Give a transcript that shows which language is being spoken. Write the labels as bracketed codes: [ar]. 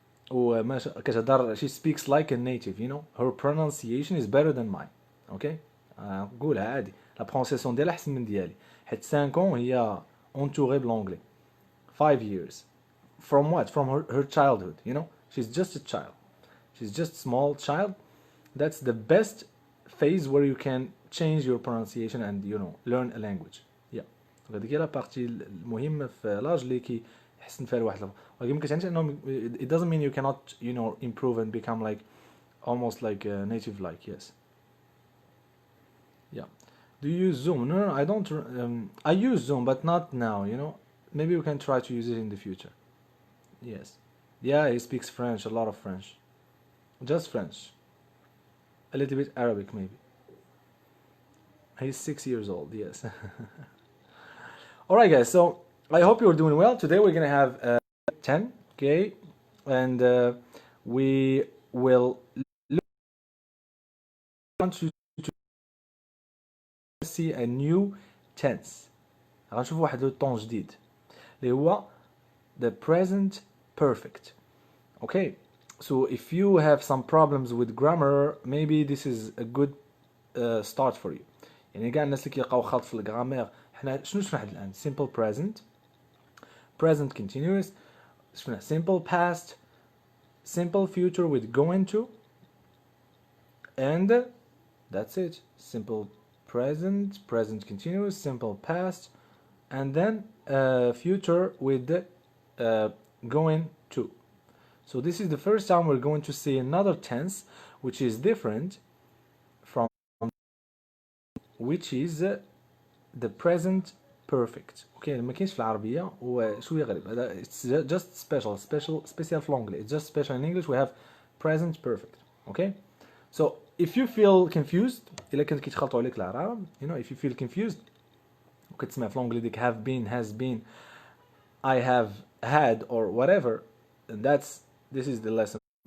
[ar] وما كتهضر [en] she speaks like a native, her pronunciation is better than mine. [ar] اوكي نقولها عادي لا برونسيسيون ديالها احسن من ديالي حيت [fr] 5 ans [ar] هي entourée بلونجلي. [en] 5 years from what? From her childhood, she's just a child, she's just small child. That's the best phase where you can change your pronunciation and learn a language. Yeah. [ar] هذيك هي لا بارتي المهمه في لاج اللي كيحسن فيها الواحد. ولكن ما كتعنيش انهم [en] it doesn't mean you cannot improve and become like almost like a native like. Yes. Yeah. Do you use Zoom? No, I don't. I use Zoom, but not now. Maybe we can try to use it in the future. Yes. Yeah, he speaks French, a lot of French. Just French. A little bit Arabic, maybe. He's 6 years old. Yes. All right, guys. So I hope you're doing well. Today we're gonna have 10, okay, and we will want you to see a new tense. [ar] غنشوفوا واحد لو طون جديد اللي هو [en] the present perfect. Okay, so if you have some problems with grammar, maybe this is a good start for you. [ar] يعني كاع الناس اللي كيلقاو خلط في الجرامير، حنا شنو شفنا حد الان؟ [en] simple present, present continuous, [ar] شفنا [en] simple past, simple future with going to, and that's it. Simple present, present continuous, simple past, and then future with going to. So this is the first time we're going to see another tense which is different from, which is the present perfect. [ar] Okay, ما كاينش في العربية وشوية غريب هذا. [en] It's just special في l'anglais. It's just special in English. We have present perfect. Okay, so if you feel confused, [ar] إلا كنت كيتخلطوا عليك الأعراب, [en] you know, if you feel confused [ar] وكتسمع في l'anglais ديك [en] have been, has been, I have had, or whatever, and this is the lesson.